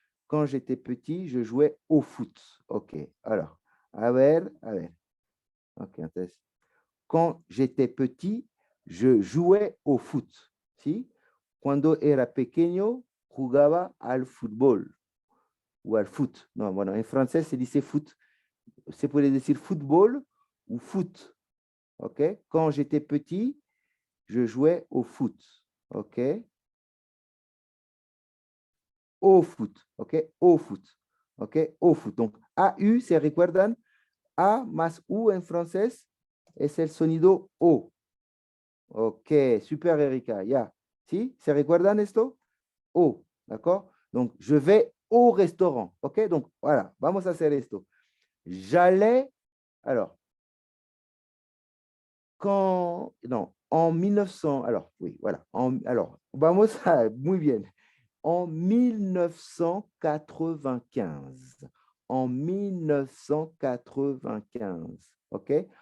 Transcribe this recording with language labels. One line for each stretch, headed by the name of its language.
French: Quand j'étais petit, je jouais au foot. Ok, alors,
Spanish: a ver, a ver.
French: Ok, entonces, quand j'étais petit, je jouais au foot.
Spanish: ¿Sí? Cuando era pequeño, jugaba al fútbol o al foot. No, bueno, en francés se dice foot. Se puede decir fútbol ou foot. Ok?
French: Quand j'étais petit, je jouais au foot. Ok? Au foot. Ok? Au foot. Ok? Au foot. Donc, AU,
Spanish: ¿se recuerdan? A más U en francés es el sonido O. Ok, super Erika, ya. ¿Sí? ¿Se recuerdan esto? O, ¿d'accord?
French: Donc, je vais au restaurant.
Spanish: Ok,
French: donc voilà,
Spanish: vamos a hacer esto.
French: J'allais, alors, quand, non, en 1900, alors, oui, voilà.
Spanish: Alors, vamos a, muy bien. En 1995. En 1995. OK?